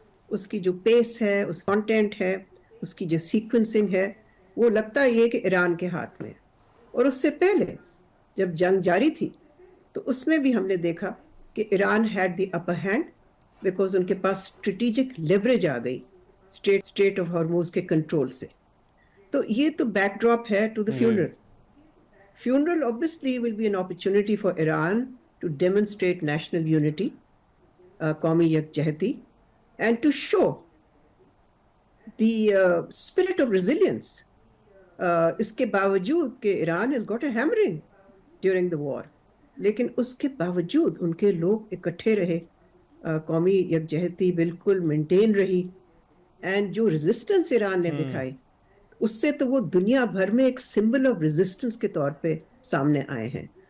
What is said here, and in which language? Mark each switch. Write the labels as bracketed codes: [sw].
[ur] اس کی جو پیس ہے, اس کانٹینٹ ہے, اس کی جو سیکوینسنگ ہے, وہ لگتا ہے یہ کہ ایران کے ہاتھ میں. اور اس سے پہلے جب جنگ جاری تھی تو اس میں بھی ہم نے دیکھا کہ Iran [en] had the upper hand [ur] because ان کے پاس اسٹریٹجک لیوریج آ گئی اسٹریٹ آف ہارموز کے کنٹرول سے. تو یہ تو بیک ڈراپ ہے [en] To the funeral. Funeral obviously will be an opportunity for Iran to demonstrate national unity, [ur] قومی یکجہتی, [en] and to show the spirit of resilience. [ur] اس کے باوجود کہ Iran [en] has got a hammering during the war, [ur] لیکن اس کے باوجود ان کے لوگ اکٹھے رہے, قومی یکجہتی بالکل مینٹین رہی, and جو resistance ایران نے دکھائی اس سے تو وہ دنیا بھر میں ایک سمبل آف ریزسٹنس کے طور پہ سامنے آئے ہیں.